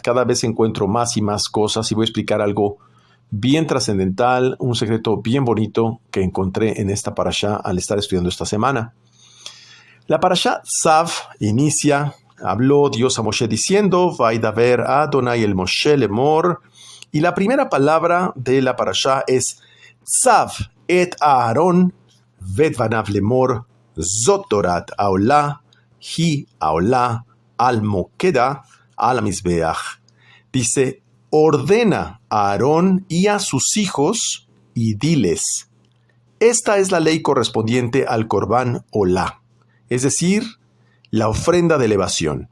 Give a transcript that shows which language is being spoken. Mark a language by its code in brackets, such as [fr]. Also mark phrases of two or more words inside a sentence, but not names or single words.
[es] Cada vez encuentro más y más cosas y voy a explicar algo bien trascendental, un secreto bien bonito que encontré en esta parashá al estar estudiando esta semana. La parashá Tzav inicia, habló Dios a Moshe diciendo, [he] וידבר אדני אל משה לאמר, [es] y la primera palabra de la parashá es [he] צו את אהרן ואת בניו לאמר, זאת תורת העלה, היא העלה, על מוקדה, על המזבח. [es] Dice, ordena a Aarón y a sus hijos y diles, esta es la ley correspondiente al [he] קרבן עולה, [es] es decir, la ofrenda de elevación.